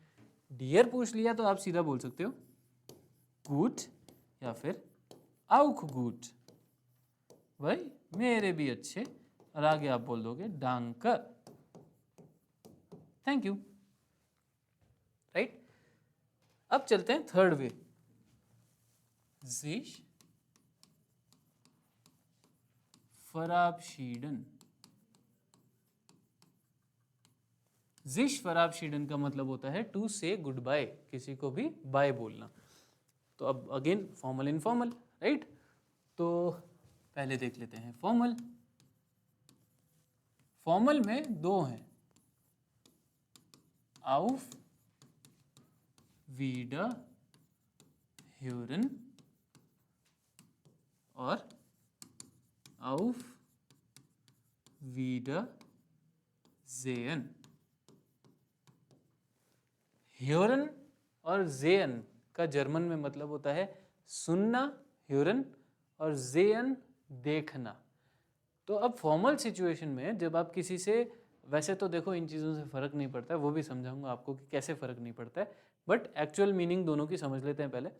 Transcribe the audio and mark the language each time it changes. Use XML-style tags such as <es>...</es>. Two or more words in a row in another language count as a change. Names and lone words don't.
<hi>डियर पूछ लिया तो आप सीधा बोल सकते हो गुड या फिर</hi> <de>auch gut,</de> <hi>भाई मेरे भी अच्छे, और आगे आप बोल दोगे डांक,</hi> <en>thank you,</en> <hi>राइट। अब चलते हैं</hi> <en>third way,</en> <de>sich verabschieden। sich verabschieden</de> <hi>का मतलब होता है</hi> <en>to say good bye,</en> <hi>किसी को भी बाय बोलना। तो अब</hi> <en>again formal informal,</en> <hi>राइट। तो पहले देख लेते हैं फॉर्मल। फॉर्मल में दो हैं,</hi> <de>auf Wiederhören और auf Wiedersehen।</de> <hi>ह्योरन और जेन का जर्मन में मतलब होता है सुनना, ह्योरन, और जेन देखना। तो अब</hi> <en>formal situation</en> <hi>में जब आप किसी से, वैसे तो देखो इन चीज़ों से फ़र्क नहीं पड़ता है, वो भी समझाऊंगा आपको कि कैसे फ़र्क नहीं पड़ता है,</hi> <en>but actual meaning</en> <hi>दोनों की समझ लेते हैं पहले।</hi>